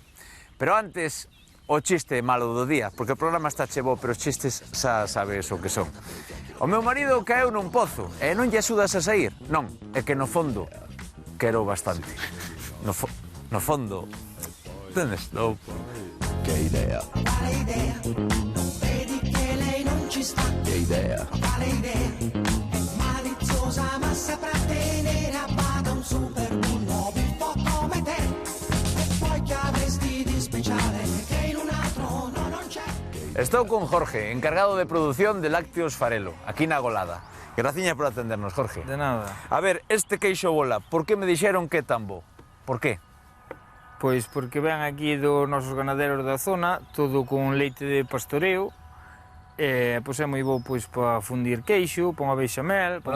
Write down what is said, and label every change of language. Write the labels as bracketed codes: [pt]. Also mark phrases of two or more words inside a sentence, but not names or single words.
[gl] Pero antes, o chiste malo do día, porque o programa Estache Bo, pero os chistes xa sabes o que son. O meu marido caeu nun pozo e non lle axudas a sair. Non, é que no fondo quero bastante. No fondo, entendes? No. [it] Che idea. Vale idea. Non vedi che lei non ci sta. Che idea. Vale idea. È maliziosa ma saprà tenere a bada un super bullo buffo come te. E poi che avresti di speciale che in un altro no, non c'è. [gl] Estou con Jorge, encargado de produción de Lácteos Farelo, aquí na Golada. Graciñas por atendernos, Jorge. De nada. A ver, este queixo bola, por que me dixeron que é tan bo? [es] Por qué? [gl] Pois porque ven aquí dos nosos ganaderos da zona, todo con leite de pastoreo, pois é moi bo pois para fundir queixo, para unha bechamel, para